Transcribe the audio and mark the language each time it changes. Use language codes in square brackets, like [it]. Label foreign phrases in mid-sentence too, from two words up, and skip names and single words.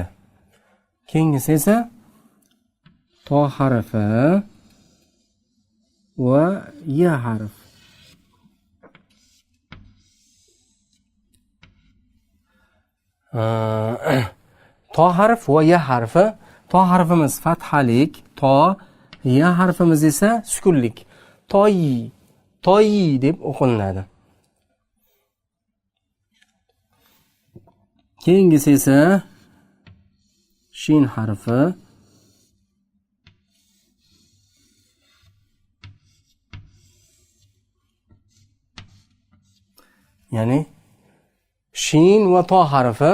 [uz] Keyingisi esa to harfi va ya harf. To harf va ya harfi. To harfimiz fathalik, to, ya harfimiz esa sukunlik. Toy deb o'qilinadi. Keyingisi esa shin harfi. Ya'ni shin va to harfi.